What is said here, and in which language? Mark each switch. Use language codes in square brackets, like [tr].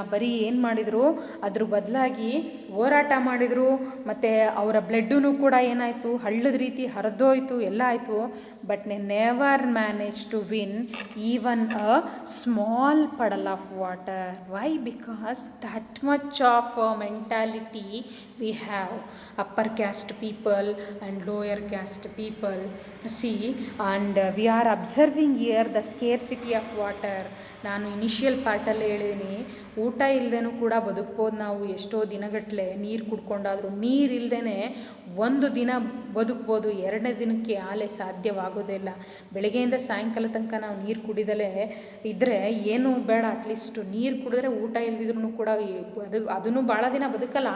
[kn] ಬರೀ ಏನು ಮಾಡಿದರು, ಅದ್ರ ಬದಲಾಗಿ ಹೋರಾಟ ಮಾಡಿದರು. ಮತ್ತು ಅವರ ಬ್ಲಡ್ಡೂ ಕೂಡ ಏನಾಯಿತು, ಹಳ್ಳದ ರೀತಿ ಹರಿದೋಯ್ತು, ಎಲ್ಲ ಆಯಿತು. [en] But never manage to win even a small puddle of water. Why? Because that much of mentality we have. upper caste people and lower caste people. See, and we are observing here the scarcity of water [kn] ನಾನು initial ಪಾರ್ಟಲ್ಲೇ ಹೇಳಿದ್ದೀನಿ, ಊಟ ಇಲ್ಲದೇನೂ ಕೂಡ ಬದುಕ್ಬೋದು ನಾವು ಎಷ್ಟೋ ದಿನಗಟ್ಟಲೆ. ನೀರು ಕುಡ್ಕೊಂಡಾದರೂ ನೀರಿಲ್ಲದೇ ಒಂದು ದಿನ ಬದುಕ್ಬೋದು, ಎರಡನೇ ದಿನಕ್ಕೆ ಆಲೆ ಸಾಧ್ಯವಾಗೋದೇ ಇಲ್ಲ. ಬೆಳಗ್ಗೆಯಿಂದ ಸಾಯಂಕಾಲ ತನಕ ನಾವು ನೀರು ಕುಡಿದಲೇ ಇದ್ದರೆ ಏನೂ ಬೇಡ, ಅಟ್ಲೀಸ್ಟು ನೀರು ಕುಡಿದ್ರೆ ಊಟ ಇಲ್ದಿದ್ರೂ ಕೂಡ ಅದನ್ನು ಭಾಳ ದಿನ ಬದುಕಲ್ಲ.